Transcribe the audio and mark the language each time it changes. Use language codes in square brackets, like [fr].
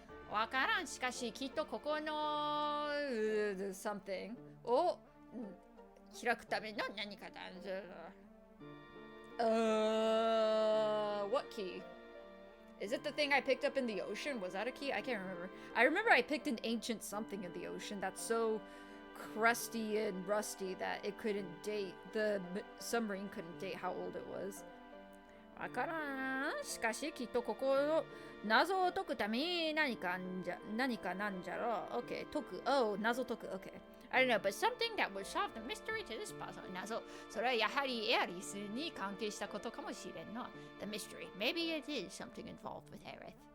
[ja] わからん。しかし、きっとここの something を開くための何かだ。 [en] What key? Is it the thing I picked up in the ocean? Was that a key? I can't remember. I remember I picked an ancient something in the ocean that's so crusty and rusty that it couldn't date, the submarine couldn't date how old it was. [ja] わからん。しかしきっとここの謎を解くために何かなんじゃろう。 [en] Okay, 解く。Oh, 謎解く。Okay. I don't know, but something that would solve the mystery to this puzzle. [ja] 謎。それはやはりエアリスに関係したことかもしれんな。 [en] The mystery. Maybe it is something involved with Aerith.